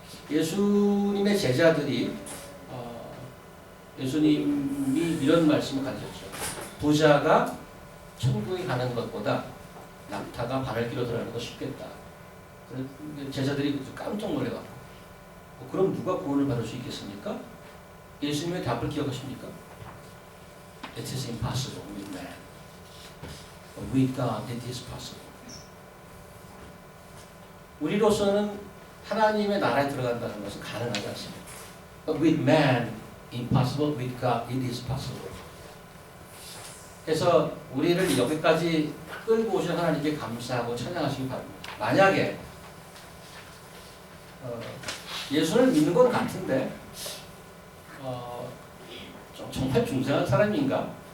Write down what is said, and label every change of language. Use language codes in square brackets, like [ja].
[ko] 예수님의 제자들이 예수님이 이런 말씀을 가르쳤죠. 부자가 천국에 가는 것보다 낙타가 바늘길로 들어가는 거 쉽겠다. 제자들이 깜짝 놀래갖고 그럼 누가 구원을 받을 수 있겠습니까? 예수님의 답을 기억하십니까? [en] It is impossible with man. But with God it is possible. [ko] 우리로서는 하나님의 나라에 들어간다는 것은 가능하지 않습니다. [en] But with man, impossible. With God, it is possible. [ko] 그래서 우리를 여기까지 끌고 오신 하나님께 감사하고 찬양하시기 바랍니다. 만약에 예수를 믿는 건 같은데 정말 중생한 사람인가?